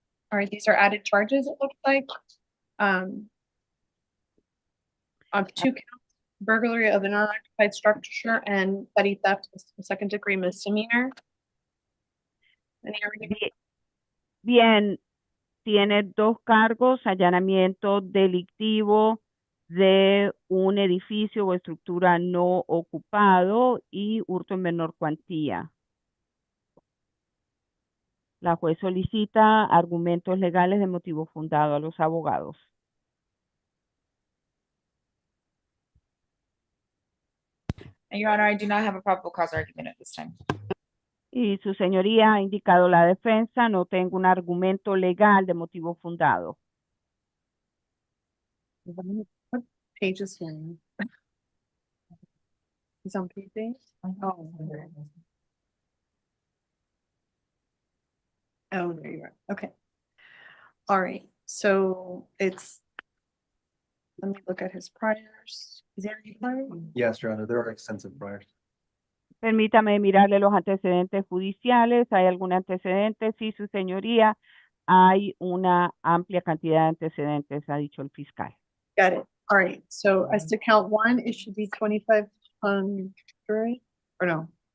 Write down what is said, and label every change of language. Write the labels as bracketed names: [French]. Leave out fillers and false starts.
[English] All right, these are added charges, it looks like. On 2 counts, burglary of an unoccupied structure and petty theft, second degree misdemeanor. [Spanish] Bien, tiene 2 cargos, allanamiento delictivo de un edificio o estructura no ocupado y hurto en menor cuantía. La juez solicita argumentos legales de motivo fundado a los abogados. [English] And Your Honor, I do not have a probable cause argument at this time. [Spanish] Y su señoría ha indicado la defensa, no tengo un argumento legal de motivo fundado. [English] What page is he on? He's on page 8? Oh. Oh, there you are. Okay. All right. So it's, let me look at his priors. Is there any prior? Yes, Your Honor, there are extensive priors. [Spanish] Permítame mirarle los antecedentes judiciales. ¿Hay algún antecedente? Sí, su señoría. Hay una amplia cantidad de antecedentes, ha dicho el fiscal. [English] Got it. All right. So as to count 1, it should be 2,500, or no?